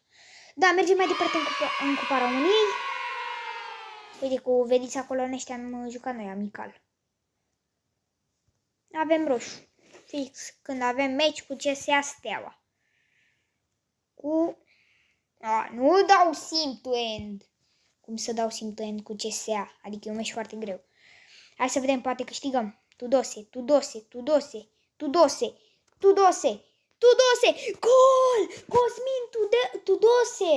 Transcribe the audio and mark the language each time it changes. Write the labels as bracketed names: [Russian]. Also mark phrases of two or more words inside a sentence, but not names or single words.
[Romanian] Da, mergem mai departe în Cupa României. Uite, vedeți acolo în ăștia am jucat noi amical. Avem roșu. Fix când avem meci cu CSA Steaua. Nu dau [English] sim to end. [Romanian] Cum să dau [English] sim to end [Romanian] cu CSA? Adică e un meci foarte greu. Hai să vedem, poate câștigăm. Tudose. Gol! Cosmin Tudose!